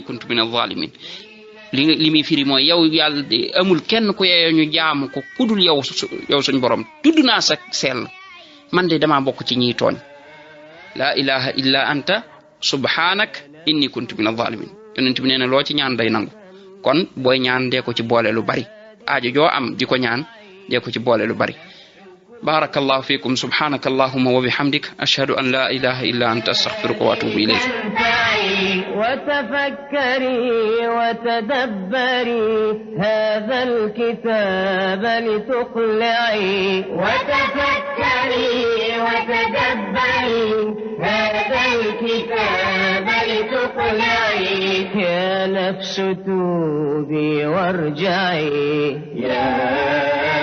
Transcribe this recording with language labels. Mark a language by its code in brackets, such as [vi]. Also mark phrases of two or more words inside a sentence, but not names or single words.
[ar] كنت من الظالمين [wo] li muy firi mooy yow yàlla de amul kenn ku yeyoo ñu jaamu ko kudul yow suñ borom tudd naa sa sell man de dama bokk ci ñiy tooñ [ar] لا إله إلا أنت سبحانك إني كنت من الظالمين [wo] yonent bi nee na loo ci ñaan day nangu kon booy ñaan dee ko ci boole lu bari aajo joo am di ko ñaan dee ko ci boole lu bari [ar] بارك الله فيكم سبحانك اللهم وبحمدك أشهد أن لا إله إلا أنت أستغفرك وأتوب إليك وتفكري وتدبري هذا الكتاب لتقلعي وتفكري وتدبري هذا الكتاب لتقلعي يا نفس توبي وارجعي يا